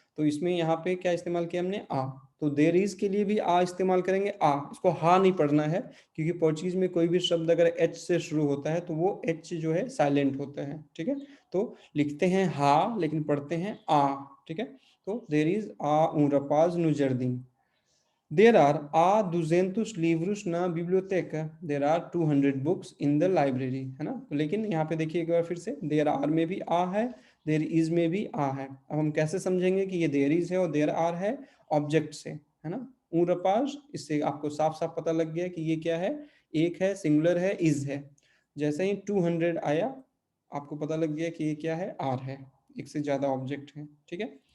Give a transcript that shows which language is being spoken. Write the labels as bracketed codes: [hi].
[hi] तो इसमें यहाँ पे क्या इस्तेमाल किया हमने, आ। तो देर इज के लिए भी आ इस्तेमाल करेंगे, आ, इसको हा नहीं पढ़ना है, क्योंकि पोर्चुगीज में कोई भी शब्द अगर एच से शुरू होता है तो वो एच जो है साइलेंट होता है, ठीक है। तो लिखते हैं हा लेकिन पढ़ते हैं आ, ठीक है। [pt] तो [en] there is [pt] आ um rapaz no jardim। [en] There are [pt] a 200 livros na biblioteca। [en] There are 200 books in the library, है ना। [hi] तो लेकिन यहाँ पे देखिए एक बार फिर से, [en] there are [hi] में भी आ है, [en] there is [hi] में भी आ है। अब हम कैसे समझेंगे कि ये there is है और there are है, ऑब्जेक्ट से, है ना। ऊं रपाज, इससे आपको साफ साफ पता लग गया कि ये क्या है, एक है, सिंगुलर है, इज है। जैसे ही 200 आया आपको पता लग गया कि ये क्या है, आर है, एक से ज्यादा ऑब्जेक्ट है, ठीक है।